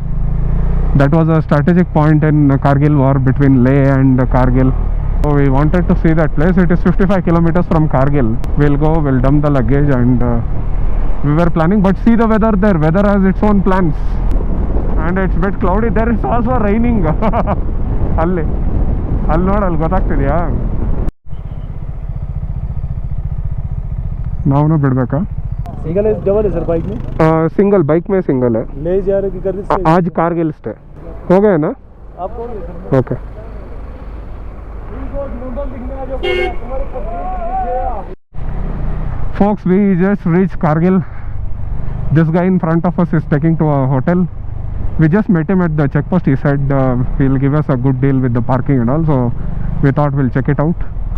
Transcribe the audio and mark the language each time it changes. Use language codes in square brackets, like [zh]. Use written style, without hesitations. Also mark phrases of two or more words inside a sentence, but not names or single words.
[en] That was a strategic point in Kargil war between Leh and Kargil. So we wanted to see that place. It is 55 kilometers from Kargil. We'll go, we'll dump the luggage, and we were planning. But see the weather there. Weather has its own plans. And it's a bit cloudy. There is also raining. [kn] ಅಲ್ಲಿ ನೋಡಿ ಅಲ್ಲಿ ಗೊತ್ತಾಗ್ತಿದೆಯಾ? ನಾವು ಬಿಡ್ಬೇಕಾ? [hi] सिंगल है डबल है सर बाइक में? सिंगल बाइक में सिंगल है. ले जा रहे कि आज कारगिल स्टे हो गए ना? आप कौन है सर? ओके. [en] Folks, we just reached Kargil. This guy in front of us is taking to a hotel. We just met him at the checkpost. He said he'll give us a good deal with the parking and all, so we thought we'll check it out.